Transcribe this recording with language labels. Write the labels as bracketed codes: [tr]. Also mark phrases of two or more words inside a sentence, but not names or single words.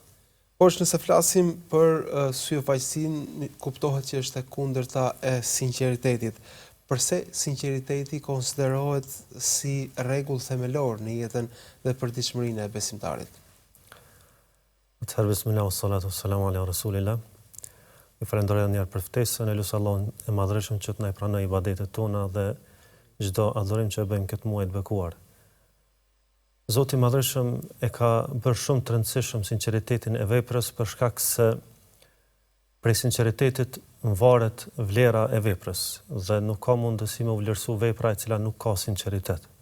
[sq] Hoxh, nëse flasim për syfajsinë, kuptohet që është e kundërta e sinqeritetit. Përse sinqeriteti konsiderohet si rregull themelor në jetën dhe përditshmërinë e besimtarit? [ar] Atëherë بسم الله والصلاة والسلام على رسول الله. [sq] Ju falenderoj edhe një herë për ftesën, e lut Allahun e Madhreshëm që të na pranojë ibadetet tona dhe çdo adhurim që e bëjmë këtë muaj të bekuar. Zoti i Madhreshëm e ka bërë shumë të rëndësishëm sinqeritetin e veprës për shkak se prej sinqeritetit varet vlera e veprës dhe nuk ka mundësi me u vlerësu vepra e cila nuk ka sinqeritet.